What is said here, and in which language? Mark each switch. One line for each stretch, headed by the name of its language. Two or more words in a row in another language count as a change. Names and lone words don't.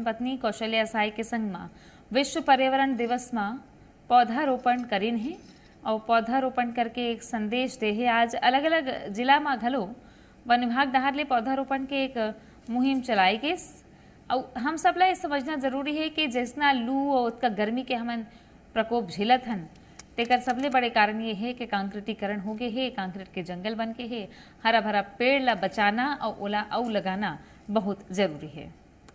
Chhattisgarhi: पत्नी कौशल्या साय के संग में विश्व पर्यावरण दिवस में पौधारोपण करीन है और पौधारोपण करके एक संदेश दे है। आज अलग अलग जिला में घलो वन विभाग डहार ले पौधारोपण के एक मुहिम चलाई गई और हम सब ला समझना जरूरी है कि जितना लू और उसका गर्मी के हमन प्रकोप झेलत हन तेकर सबले बड़े कारण ये है कि कांक्रीटीकरण हो गए है, कांक्रीट के जंगल बन के है। हरा भरा पेड़ ला बचाना और ओला लगाना बहुत जरूरी है।